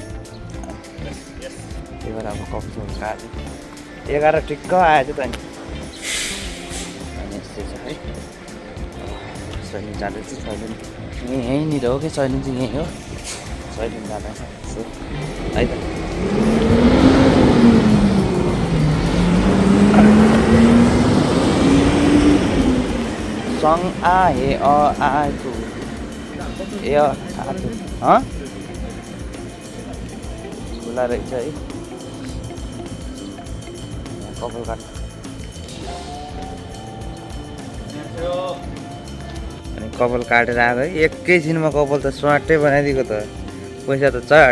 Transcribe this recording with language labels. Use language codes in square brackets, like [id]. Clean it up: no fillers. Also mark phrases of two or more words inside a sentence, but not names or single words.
[ne] त्यही भएर अब कपाल काट्यो 11 ठिक्क आएछ त नि अनि यस्तै छ है सैलुन जाँदैछु सैलुन यहीँनिर हो कि सैलुन चाहिँ यहीँ हो सैलुन जाँदैछ है त सङ आ हे अ आ तु ए आ तु खुला रहेछ है कपाल काट्नु अनि कपाल काटेर आएको है एकैछिनमा कपाल त स्वाटै बनाइदिएको त पैसा त चाट